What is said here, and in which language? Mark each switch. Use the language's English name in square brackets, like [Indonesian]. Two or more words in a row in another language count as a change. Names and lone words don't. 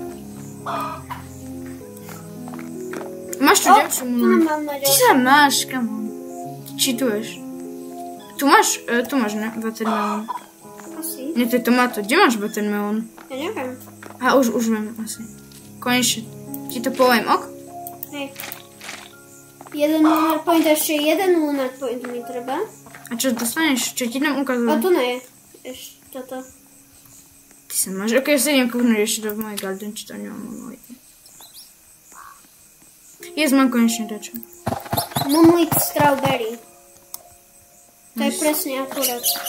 [Slovak] Máš tu ďalšiu moonlight? Mám na Ty sa máš, [English] come on. [Slovak] Čituješ. Tu máš, ne, watermelon. Asi. Nie, to je tomato. Kde máš watermelon? Ja neviem. A už viem, asi. Konečne. Ti to poviem, ok? Hej. 1 [English] lunar point, [Slovak] ešte 1 [English] lunar point [Slovak] mi treba. A čo dostaneš? Čo ti tam ukazujem? A tu nie je. Ešte toto. Ty sa máš. Ok, ja sa idem kúknúť ešte do mojej garden, či to nemám moonlight. Mám konečne dačo. [English] Moonlight strawberry. [Slovak] To je presne akurát.